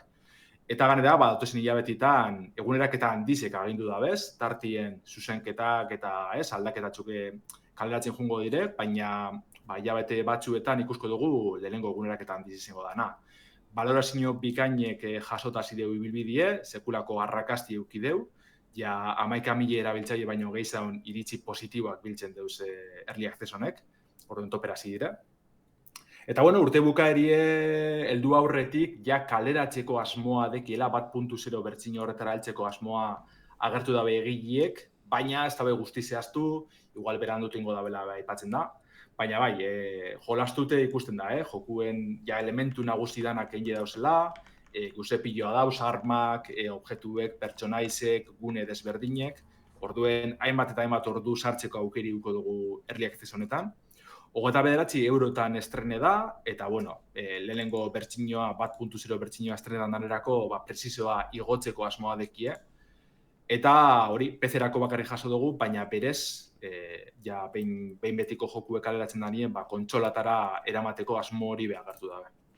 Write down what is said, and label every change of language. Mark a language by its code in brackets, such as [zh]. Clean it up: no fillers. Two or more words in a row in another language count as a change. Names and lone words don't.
[eu] Eta ganera, datozen hilabetitan, eguneraketa handizek agindu da bez, tartien zuzenketak eta aldaketatxuk kaleratzen jungo dire, baina hilabete batzuetan ikusko dugu lehenengo eguneraketa handiz izango dana. Balorazio bikainek jasota zideu ibilbidie, sekulako arrakasti eukideu, ja 11.000 erabiltzaile baino gehiagoan iritzi positiboak biltzen deuz [en] early access [eu] honek, orduan topera dire. Eta bueno, urte bukaerie heldu aurretik ja kaleratzeko asmoa dekiela 1.0 bertsio horretara heltzeko asmoa agertu dabe egileek, baina ez dabe guzti zehaztu, igual berandu tingo dabela aipatzen da. Baina bai, jolastute ikusten da, jokuen ja elementu nagusi danak egin dauzela, guze piloa dauz, armak, objektuek, pertsonaizek, gune desberdinek, orduen hainbat eta hainbat ordu sartzeko aukeri duko dugu [en] early access [eu] honetan. 29 eurotan estrene da, eta bueno, lehenengo bertsioa, 1.0 bertsioa estrenetan danerako, presizioa igotzeko asmoa dekie. Eta hori, PC-erako bakarrik jaso dugu, baina berez, ja behin betiko jokuek kaleratzen danien, kontsolatara eramateko asmo hori behartu dabe.